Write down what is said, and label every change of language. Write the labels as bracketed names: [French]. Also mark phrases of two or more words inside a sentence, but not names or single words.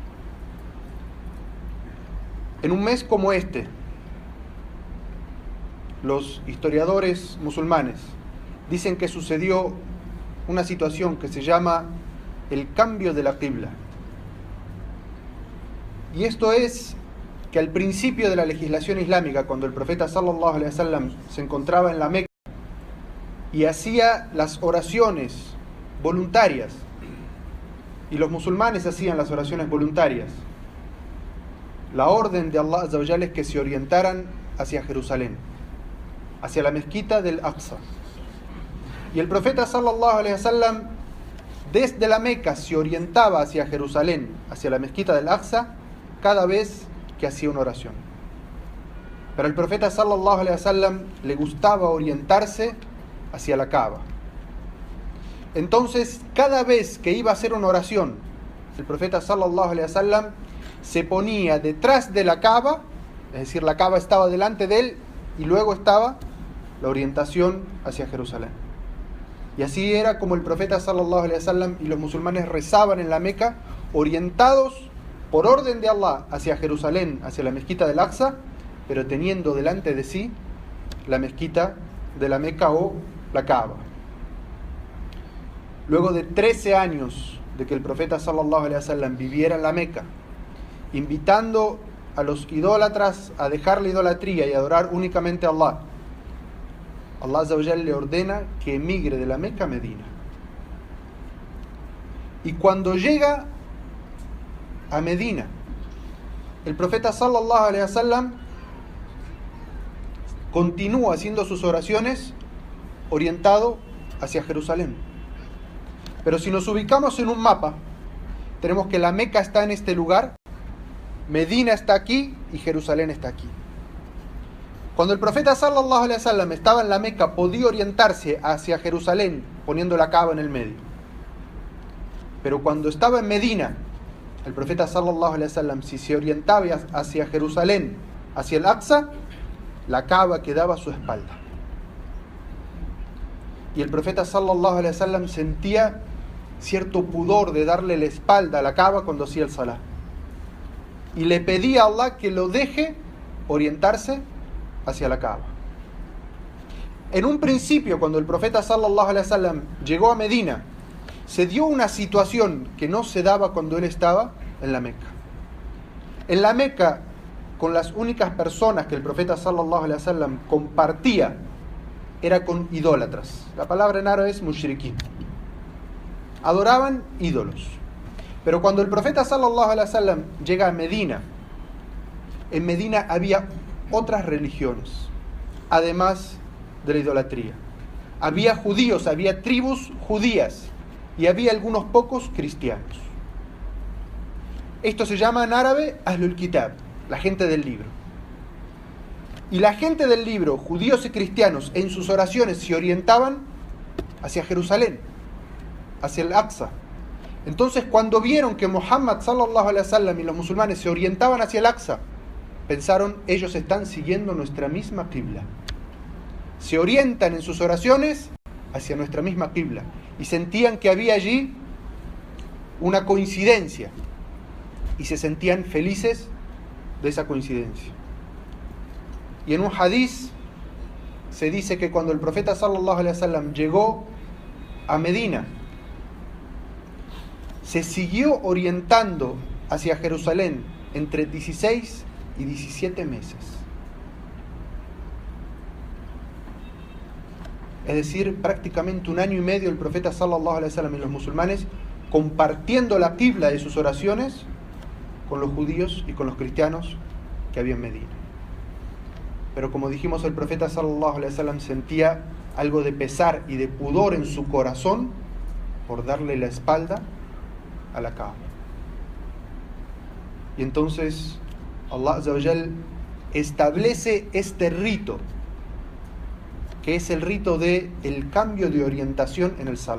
[Spanish] En un mes como este, los historiadores musulmanes dicen que sucedió una situación que se llama el cambio de la qibla. Y esto es que al principio de la legislación islámica, cuando el profeta [Arabic] صلى الله عليه وسلم [Spanish] se encontraba en la Meca y hacía las oraciones voluntarias, y los musulmanes hacían las oraciones voluntarias, la orden de [Arabic] الله عز وجل [Spanish] es que se orientaran hacia Jerusalén, hacia la mezquita del Aqsa. Y el profeta [Arabic] صلى الله عليه وسلم [Spanish] desde la Meca se orientaba hacia Jerusalén, hacia la mezquita del Aqsa, cada vez que hacía una oración. Pero al profeta [Arabic] صلى الله عليه وسلم [Spanish] le gustaba orientarse hacia la Kaaba. Entonces, cada vez que iba a hacer una oración, el profeta [Arabic] صلى الله عليه وسلم [Spanish] se ponía detrás de la Kaaba, es decir, la Kaaba estaba delante de él y luego estaba la orientación hacia Jerusalén. Y así era como el profeta [Arabic] صلى الله عليه وسلم [Spanish] y los musulmanes rezaban en la Meca, orientados por orden de Allah hacia Jerusalén, hacia la mezquita del Aqsa, pero teniendo delante de sí la mezquita de la Meca o la Kaaba. Luego de 13 años de que el profeta [Arabic] صلى الله عليه وسلم [Spanish] viviera en la Meca, invitando a los idólatras a dejar la idolatría y adorar únicamente a Allah, [Arabic] الله عز وجل [Spanish] le ordena que emigre de la Meca a Medina. Y cuando llega a Medina, el profeta [Arabic] صلى الله عليه وسلم [Spanish] continúa haciendo sus oraciones orientado hacia Jerusalén. Pero si nos ubicamos en un mapa, tenemos que la Meca está en este lugar, Medina está aquí y Jerusalén está aquí. Cuando el profeta [Arabic] صلى الله عليه وسلم [Spanish] estaba en la Meca, podía orientarse hacia Jerusalén poniendo la Kaaba en el medio. Pero cuando estaba en Medina, el profeta [Arabic] صلى الله عليه وسلم, [Spanish] si se orientaba hacia Jerusalén, hacia el Aqsa, la Kaaba quedaba a su espalda. Y el profeta [Arabic] صلى الله عليه وسلم [Spanish] sentía cierto pudor de darle la espalda a la Kaaba cuando hacía el Salah. Y le pedía a Allah que lo deje orientarse hacia la Kaaba. En un principio, cuando el profeta [Arabic] صلى الله عليه وسلم [Spanish] llegó a Medina, se dio una situación que no se daba cuando él estaba en la Meca. En la Meca, con las únicas personas que el profeta [Arabic] صلى الله عليه وسلم [Spanish] compartía era con idólatras. La palabra en árabe es mushrikin. Adoraban ídolos. Pero cuando el profeta [Arabic] صلى الله عليه وسلم [Spanish] llega a Medina, en Medina había otras religiones, además de la idolatría. Había judíos, había tribus judías y había algunos pocos cristianos. Esto se llama en árabe [Arabic] أهل الكتاب, [Spanish] la gente del libro. Y la gente del libro, judíos y cristianos, en sus oraciones se orientaban hacia Jerusalén, hacia el Aqsa. Entonces, cuando vieron que Muhammad [Arabic] صلى الله عليه وسلم [Spanish] y los musulmanes se orientaban hacia el Aqsa, pensaron: ellos están siguiendo nuestra misma qibla. Se orientan en sus oraciones hacia nuestra misma qibla. Y sentían que había allí una coincidencia y se sentían felices de esa coincidencia. Y en un hadiz se dice que cuando el profeta [Arabic] صلى الله عليه وسلم [Spanish] llegó a Medina, se siguió orientando hacia Jerusalén entre 16 y 17 meses. Es decir, prácticamente un año y medio el profeta [Arabic] صلى الله عليه وسلم [Spanish] y los musulmanes compartiendo la qibla de sus oraciones con los judíos y con los cristianos que había en Medina. Pero como dijimos, el profeta [Arabic] صلى الله عليه وسلم [Spanish] sentía algo de pesar y de pudor en su corazón por darle la espalda a la Kaaba. Y entonces [Arabic] الله عز وجل [Spanish] establece este rito, que es el rito del cambio de orientación en el Salah.